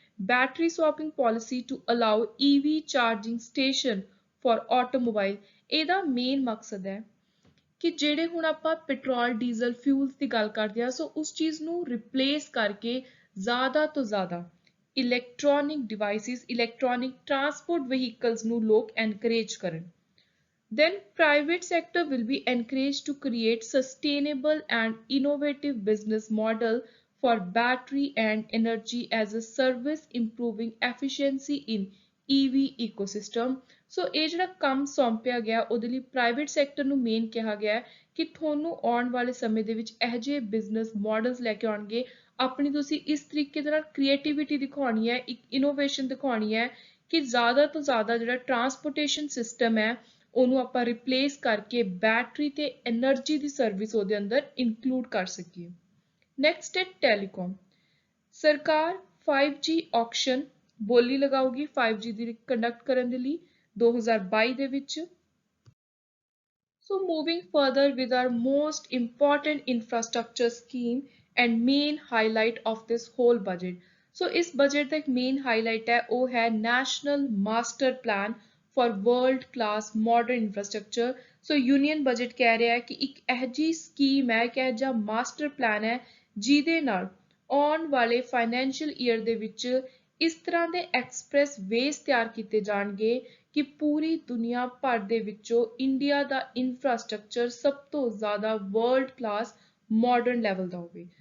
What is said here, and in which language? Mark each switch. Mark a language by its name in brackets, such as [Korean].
[English] battery swapping policy to allow EV charging station for automobile, [Punjabi] ਇਹਦਾ main ਮਕਸਦ ਹੈ ਕਿ ਜਿਹੜੇ ਹੁਣ ਆਪਾਂ ਪੈਟਰੋਲ ਡੀਜ਼ਲ ਫਿਊਲਸ ਦੀ ਗੱਲ ਕਰਦੇ ਹਾਂ, ਸੋ ਉਸ ਚੀਜ਼ ਨੂੰ ਰਿਪਲੇਸ ਕਰਕੇ ਜ਼ਿਆਦਾ ਤੋਂ ਜ਼ਿਆਦਾ electronic devices, electronic transport vehicles ਨੂੰ ਲੋਕ ਐਨਕਰੇਜ ਕਰਨ। [English] Then private sector will be encouraged to create sustainable and innovative business model for battery and energy as a service, improving efficiency in EV ecosystem. [Punjabi] ਸੋ ਇਹ ਜਿਹੜਾ ਕੰਮ ਸੌਂਪਿਆ ਗਿਆ, ਉਹਦੇ ਲਈ ਪ੍ਰਾਈਵੇਟ ਸੈਕਟਰ ਨੂੰ ਮੇਨ ਕਿਹਾ ਗਿਆ ਕਿ ਤੁਹਾਨੂੰ ਆਉਣ ਵਾਲੇ ਸਮੇਂ ਦੇ ਵਿੱਚ ਇਹੋ ਜਿਹੇ ਬਿਜ਼ਨਸ ਮਾਡਲਸ ਲੈ ਕੇ ਆਉਣਗੇ, ਆਪਣੀ ਤੁਸੀਂ ਇਸ ਤਰੀਕੇ ਦੇ ਨਾਲ ਕ੍ਰੀਏਟੀਵਿਟੀ ਦਿਖਾਉਣੀ ਹੈ, ਇੱਕ ਇਨੋਵੇਸ਼ਨ ਦਿਖਾਉਣੀ ਹੈ ਕਿ ਜ਼ਿਆਦਾ ਤੋਂ ਜ਼ਿਆਦਾ ਜਿਹੜਾ ਟਰਾਂਸਪੋਰਟੇਸ਼ਨ ਸਿਸਟਮ ਹੈ, ਉਹਨੂੰ ਆਪਾਂ ਰਿਪਲੇਸ ਕਰਕੇ ਬੈਟਰੀ ਤੇ એનર્ਜੀ ਦੀ ਸਰਵਿਸ ਉਹਦੇ ਅੰਦਰ ਇਨਕਲੂਡ ਕਰ ਸਕੀਏ। ਨੈਕਸਟ ਹੈ ਟੈਲੀਕਾਮ। ਸਰਕਾਰ 5G ਆਕਸ਼ਨ ਬੋਲੀ ਲਗਾਉਗੀ 5G ਦੀ ਕੰਡਕਟ ਕਰਨ ਦੇ ਲਈ 2022 ਦੇ ਵਿੱਚ। [English] So moving further with our most important infrastructure scheme and main highlight of this whole budget. [Punjabi] So ਇਸ ਬਜਟ ਦਾ ਇੱਕ ਮੇਨ ਹਾਈਲਾਈਟ ਹੈ, ਉਹ ਹੈ national master plan [English] for world class modern infrastructure. [Punjabi] So union budget ਕਹਿ ਰਿਹਾ ਹੈ ਕਿ ਇੱਕ ਇਹੋ ਜਿਹੀ ਸਕੀਮ ਹੈ, ਇੱਕ ਇਹੋ ਜਿਹਾ ਮਾਸਟਰ ਪਲਾਨ ਹੈ ਜਿਹਦੇ ਨਾਲ ਆਉਣ ਵਾਲੇ ਫਾਈਨੈਂਸ਼ੀਅਲ ਈਅਰ ਦੇ ਵਿੱਚ ਇਸ ਤਰ੍ਹਾਂ ਦੇ ਐਕਸਪ੍ਰੈਸ ਵੇਜ਼ ਤਿਆਰ ਕੀਤੇ ਜਾਣਗੇ ਕਿ ਪੂਰੀ ਦੁਨੀਆ ਭਰ ਦੇ ਵਿੱਚੋਂ ਇੰਡੀਆ ਦਾ ਇਨਫਰਾਸਟ੍ਰਕਚਰ ਸਭ ਤੋਂ ਜ਼ਿਆਦਾ ਵਰਲਡ ਕਲਾਸ ਮਾਡਰਨ ਲੈਵਲ ਦਾ ਹੋਵੇ।